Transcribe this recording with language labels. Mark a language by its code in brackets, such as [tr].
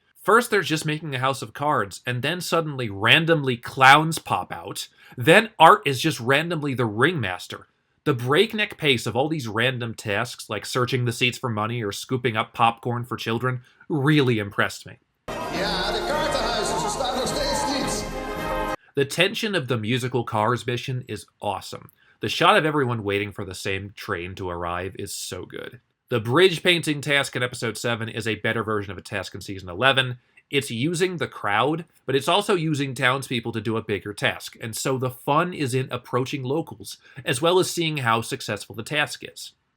[en] First there's just making a house of cards, and then suddenly randomly clowns pop out. Then Art is just randomly the ringmaster. The breakneck pace of all these random tasks, like searching the seats for money or scooping up popcorn for children, really impressed me. [nl] Ja, de kaartenhuizen, ze staan nog steeds niet. [en] The tension of the musical Cars mission is awesome. The shot of everyone waiting for the same train to arrive is so good. The bridge painting task in Episode 7 is a better version of a task in Season 11. It's using the crowd, but it's also using townspeople to do a bigger task, and so the fun is in approaching locals, as well as seeing how successful the task is.